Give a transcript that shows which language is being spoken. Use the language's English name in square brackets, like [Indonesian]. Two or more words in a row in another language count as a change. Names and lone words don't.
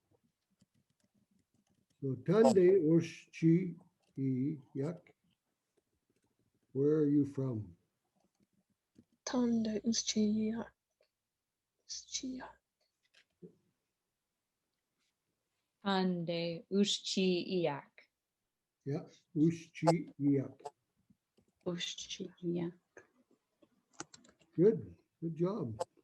[English] So [Cree] Tande Oshchi Yak, [English] where are you from? [Cree] Tande Ushchia. Tande ushchiiyak. [English] Yeah, [Cree] Ushchi Yak. Ushchiiyak. [English] Good job.